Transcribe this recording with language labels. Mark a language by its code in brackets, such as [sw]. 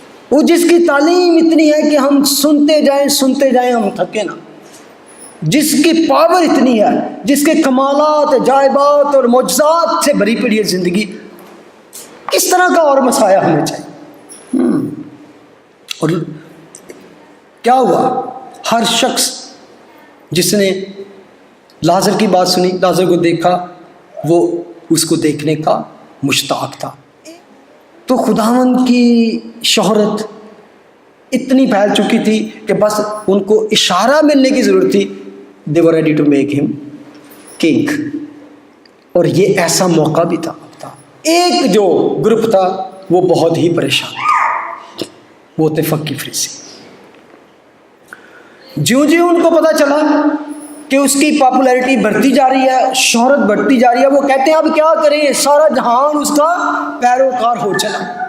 [ur] وہ جس کی تعلیم اتنی ہے کہ ہم سنتے جائیں ہم تھکے نہ, جس کی پاور اتنی ہے, جس کے کمالات, عجائبات اور معجزات سے بھری پڑی ہے زندگی, کس طرح کا اور مسایہ ہمیں چاہیے؟ اور کیا ہوا؟ ہر شخص جس نے لازر کی بات سنی, لازر کو دیکھا, وہ اس کو دیکھنے کا مشتاق تھا. تو خداوند کی شہرت اتنی پھیل چکی تھی کہ بس ان کو اشارہ ملنے کی ضرورت تھی. [en] They were ready to make him king. [ur] اور یہ ایسا موقع بھی تھا. ایک جو گروپ تھا وہ بہت ہی پریشان تھا, وہ تھے فقی فریسی. جیوں ان کو پتا چلا کہ اس کی پاپولیرٹی بڑھتی جا رہی ہے, شہرت بڑھتی جا رہی ہے, وہ کہتے ہیں اب کیا کریں, سارا جہان اس کا پیروکار ہو چلا.